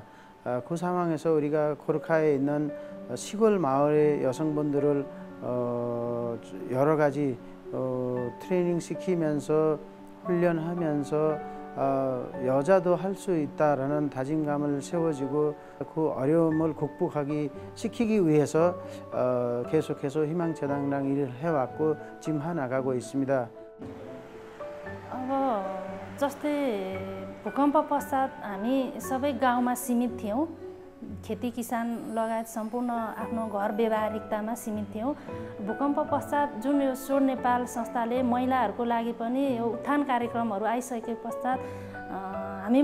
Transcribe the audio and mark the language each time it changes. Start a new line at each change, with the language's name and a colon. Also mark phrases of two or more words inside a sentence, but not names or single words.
Korean: 그 상황에서 우리가 고르카에 있는 시골 마을의 여성분들을 여러 가지 트레이닝 시키면서 훈련하면서 여자도 할 수 있다라는 다짐감을 세워지고 그 어려움을 극복하기 시키기 위해서 계속해서 희망재단이랑 일을 해왔고 지금 해나가고 있습니다.
Nepali: जस्तै भूकम्प पश्चात हामी सबै गाउँमा सीमित थियौँ खेती किसान लगायत सम्पूर्ण आफ्नो घर व्यवहारिकतामा सीमित थियौँ। भूकम्प पश्चात जुन यो सोड नेपाल संस्थाले महिलाहरूको लागि पनि यो उत्थान कार्यक्रमहरू आइसके पश्चात हामी